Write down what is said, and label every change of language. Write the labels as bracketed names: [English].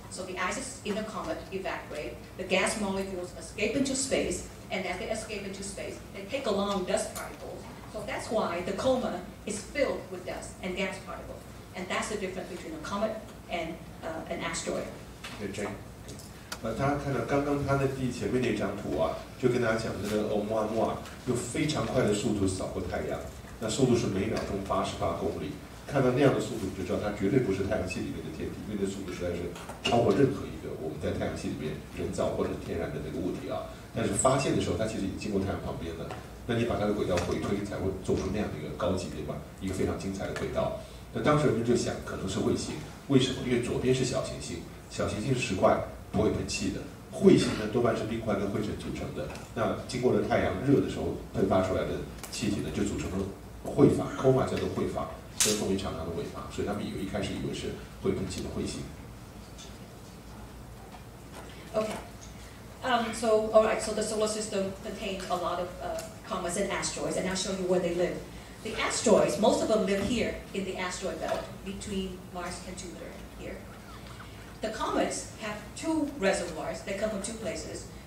[English] So the ice in the comet evaporate. The gas molecules escape into space, and as they escape into space, they take along dust particles. So that's why the coma is filled with dust and gas particles. And that's the difference between a comet and an asteroid. Okay, Jane. [Chinese] 大家看到刚刚他的前面那张图啊，就跟大家讲这个欧姆阿诺啊，用非常快的速度扫过太阳，那速度是每秒钟88公里。看到那样的速度，你就知道它绝对不是太阳系里面的天体，因为这速度实在是超过任何一个我们在太阳系里面人造或者天然的那个物体啊。但是发现的时候，它其实已经经过太阳旁边了。那你把它的轨道回推，才会做出那样的一个高级别吧，一个非常精彩的轨道。那当时人们就想，可能是卫星，为什么？因为左边是小行星，小行星是石块，不会喷气的。彗星呢，多半是冰块跟灰尘组成的。那经过了太阳热的时候喷发出来的气体呢，就组成了彗发 ，coma 叫做彗发，跟凤梨长长的尾巴，所以他们一开始以为是会喷气的彗星。 [English] Okay. So, all right, so the solar system contains a lot of comets and asteroids, and I'll show you where they live. The asteroids, most of them live here in the asteroid belt between Mars and Jupiter here. The comets have two reservoirs. They come from two places.